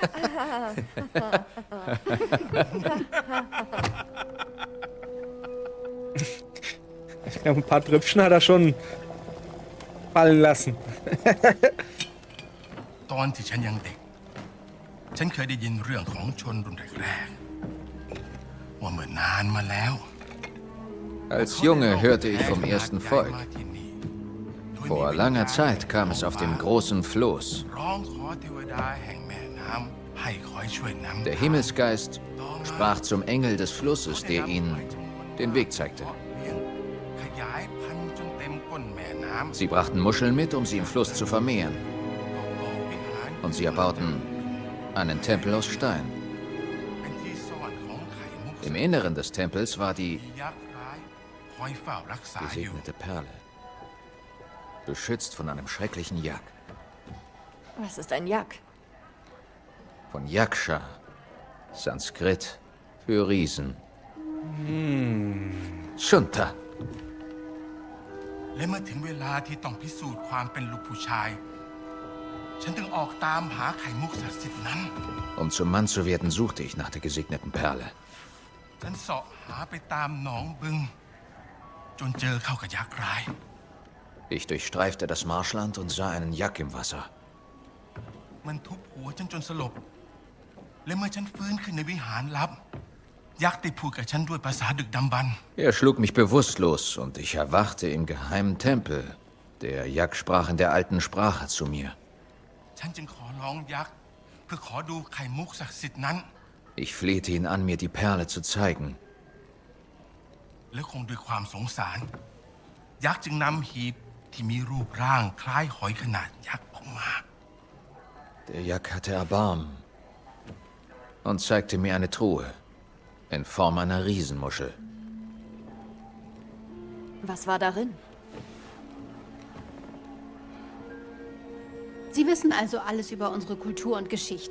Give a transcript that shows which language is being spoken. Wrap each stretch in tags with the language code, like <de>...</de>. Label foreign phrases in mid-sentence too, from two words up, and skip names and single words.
<de>Ja, ein paar Tröpfchen hat er schon fallen lassen.</de> <th>ตอนที่ฉันยังเด็ก ฉันเคยได้ยินเรื่องของชนรุ่นแรกๆว่าเมื่อนานมาแล้ว</th> <de>Als Junge hörte ich vom ersten Volk. Vor langer Zeit kam es auf dem großen Floß.</de> <th>ร้องขอเทวดาแห่งแม่น้ำให้คอยช่วยนำ</th> <de>Der Himmelsgeist sprach zum Engel des Flusses, der ihnen den Weg zeigte.</de> <th>ขยายพันธุ์จนเต็มก้นแม่น้ำ</th> <de>Sie brachten Muscheln mit, um sie im Fluss zu vermehren.</de> <th>ก่อวิหาร</th> <de>Und sie erbauten einen Tempel aus Stein.</de> <th>เป็นที่ซ่อนของไข่มุก</th> <de>Im Inneren des Tempels war die</de> <th>ยักษ์ร้ายคอยเฝ้ารักษาอยู่</th> <de>gesegnete Perle, beschützt von einem schrecklichen Jak. Was ist ein Jak? Von Yaksha, Sanskrit für Riesen. Shunta.</de> <th>และเมื่อถึงเวลาที่ต้องพิสูจน์ความเป็นลูกผู้ชาย ฉันถึงออกตามหาไข่มุกศักดิ์สิทธิ์นั้น</th> <de>Um zum Mann zu werden, suchte ich nach der gesegneten Perle.</de> <th>ฉันเสาะหาไปตามหนองบึง จนเจอเข้ากับยักษ์ร้าย</th> <de>Ich durchstreifte das Marschland und sah einen Jak im Wasser.</de> <th>มันทุบหัวฉันจนสลบ และเมื่อฉันฟื้นขึ้นในวิหารลับ ยักษ์ได้พูดกับฉันด้วยภาษาดึกดำบรรพ์</th> <de>Er schlug mich bewusstlos und ich erwachte im geheimen Tempel. Der Jak sprach in der alten Sprache zu mir.</de> <th>ฉันจึงขอร้องยักษ์เพื่อขอดูไข่มุกศักดิ์สิทธิ์นั้น</th> <de>Ich flehte ihn an, mir die Perle zu zeigen.</de> <th>และคงด้วยความสงสาร ยักษ์จึงนำหีบที่มีรูปร่างคล้ายหอยขนาดยักษ์ออกมา</th> <de>Der Jak hatte Erbarmen und zeigte mir eine Truhe in Form einer Riesenmuschel. Was war darin? Sie wissen also alles über unsere Kultur und Geschichte.</de>